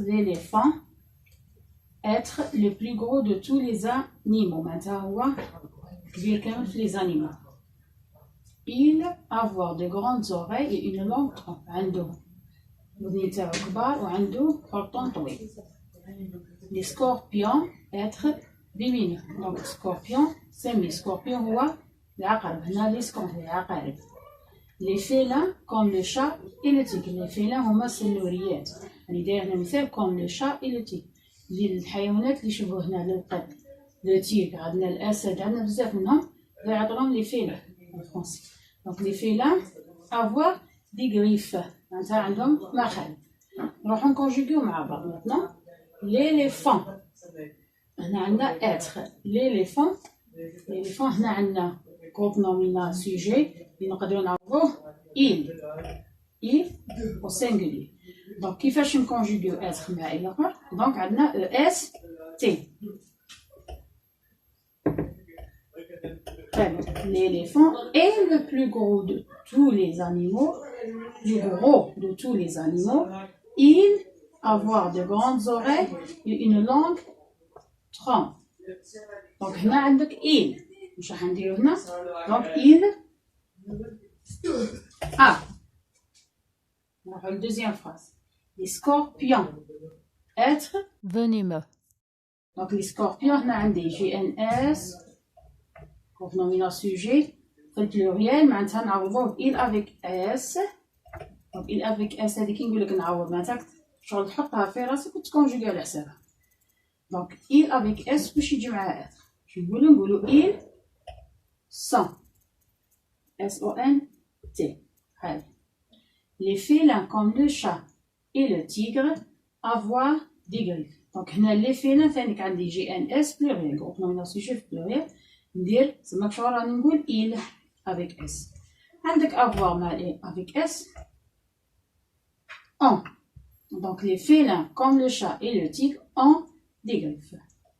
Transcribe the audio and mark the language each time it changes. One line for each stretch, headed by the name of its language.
French: L'éléphant, être le plus gros de tous les animaux.
Arabic: معناتها هو كبير كامل في les animaux.
French: Il, avoir de grandes oreilles et une longue trompe.
Arabic: عنده الودنين تاعو كبار وعنده خرطوم طويل.
French: Les scorpions, être lumineux. Donc scorpion,
Arabic: سمي
French: scorpion
Arabic: هو العقرب. هنا
French: les scorpions
Arabic: العقارب.
French: Les félins comme le chat et le tigre. Les félins
Arabic: هما السنوريات. يعني داير هنا مثال
French: comme le chat et le tigre.
Arabic: للحيوانات اللي يشبهوا هنا للقط.
French: le tigre
Arabic: عندنا الأسد عندنا بزاف منهم يعطونهم
French: les félins en français. Donc les félins avoir des griffes.
Arabic: معناتها عندهم مخالب. نروحو نكونجوغيو مع بعض
French: maintenant. L'éléphant.
Arabic: هنا عندنا être.
French: L'éléphant
Arabic: هنا عندنا
French: groupe nominal sujet
Arabic: اللي نقدرو نعرفوه
French: il au singulier.
Arabic: Donc كيفاش نكونجوغيو être مع il اخر؟ دونك عندنا EST.
French: L'éléphant est le plus gros de tous les animaux. Le gros de tous les animaux. Il, avoir de grandes oreilles et une langue trompe. Donc
Arabic: هنا عندك
French: il.
Arabic: مش راح نديرو هنا.
French: Donc il a.
Arabic: نروحو للدوزيام phrase.
French: Les scorpions. Être venimeux. Donc les scorpions
Arabic: هنا عندي
French: GNS. Groupe nominal sujet.
Arabic: في البلوريال معناتها نعوضوه ب
French: il avec S. Donc il avec S
Arabic: هذيك نقولك نعوض معناتها شغل تحطها في راسك وتكونجوغي على حسابها.
French: Donc il avec S
Arabic: باش يجي معاها
French: être.
Arabic: شو نقولو
French: il sont. SONT. هاي. Les félins comme le chat et le tigre avoir des griffes. Donc هنا les félins
Arabic: ثاني عندي
French: GNS pluriel. Groupe nominal sujet pluriel.
Arabic: ندير تسمى شغل راني نقول
French: il avec S.
Arabic: عندك
French: avoir
Arabic: مع
French: avec S. ont. Donc les félins comme le chat et le tigre ont des griffes.